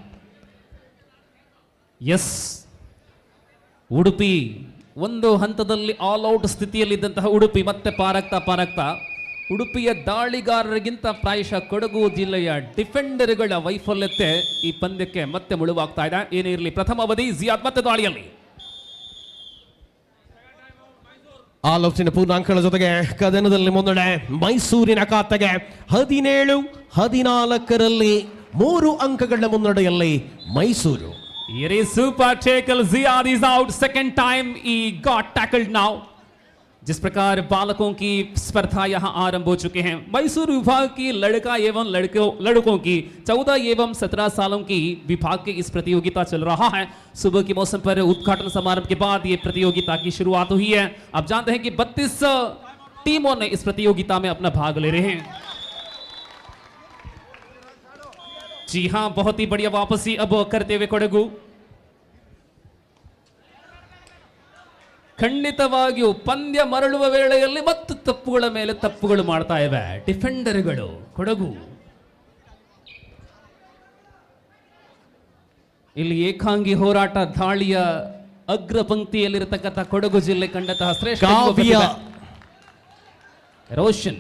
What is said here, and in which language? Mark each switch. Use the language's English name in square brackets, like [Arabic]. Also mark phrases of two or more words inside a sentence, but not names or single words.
[Kannada] ಎಸ್, ಉಡುಪಿ ಒಂದು ಹಂತದಲ್ಲಿ ಆಲ್ ಔಟ್ ಸ್ಥಿತಿಯಲ್ಲಿದ್ದಂತಹ ಉಡುಪಿ ಮತ್ತೆ ಪಾರಾಗ್ತಾ ಉಡುಪಿಯ ದಾಳಿಗಾರರಿಗಿಂತ ಪ್ರಾಯಶಃ ಕೊಡಗು ಜಿಲ್ಲೆಯ ಡಿಫೆಂಡರ್ಗಳ ವೈಫಲ್ಯತೆ ಈ ಪಂದ್ಯಕ್ಕೆ ಮತ್ತೆ ಮುಳುವಾಗ್ತಾ ಇದೆ. ಏನೇ ಇರಲಿ, ಪ್ರಥಮ ಅವಧಿ ಜಿಯಾದ್ ಮತ್ತೆ ದಾಳಿಯಲ್ಲಿ. ಆಲ್ ಔಟ್ಸಿನ ಪೂರ್ಣಾಂಕಗಳ ಜೊತೆಗೆ ಕದನದಲ್ಲಿ ಮುನ್ನಡೆ ಮೈಸೂರಿನ ಖಾತೆಗೆ. 17-14 3 ಅಂಕಗಳ ಮುನ್ನಡೆಯಲ್ಲಿ ಮೈಸೂರು. [English] Here is super tackle. Ziyad is out. Second time he got tackled now. [Hindi] जिस प्रकार बालकों की स्पर्धा यहाँ आरंभ हो चुके हैं. मैसूर विभाग की लड़का एवं लड़कों की 14 एवं 17 सालों की विभाग की इस प्रतियोगिता चल रहा है. सुबह के मौसम पर उद्घाटन समारोह के बाद ये प्रतियोगिता की शुरुआत हुई है. आप जानते हैं कि 32 टीमों ने इस प्रतियोगिता में अपना भाग ले रहे हैं. जी हाँ, बहुत ही बढ़िया वापसी अब करते हुए ಕೊಡಗು. [Kannada] ಖಂಡಿತವಾಗಿಯೂ ಪಂದ್ಯ ಮರಳುವ ವೇಳೆಯಲ್ಲಿ ಮತ್ತು ತಪ್ಪುಗಳ ಮೇಲೆ ತಪ್ಪುಗಳು ಮಾಡ್ತಾ ಇವೆ ಡಿಫೆಂಡರ್ಗಳು ಕೊಡಗು. ಇಲ್ಲಿ ಏಕಾಂಗಿ ಹೋರಾಟ ದಾಳಿಯ ಅಗ್ರ ಪಂಕ್ತಿಯಲ್ಲಿರತಕ್ಕಂಥ ಕೊಡಗು ಜಿಲ್ಲೆ ಕಂಡಂತಹ ಶ್ರೇಷ್ಠ ರೋಷನ್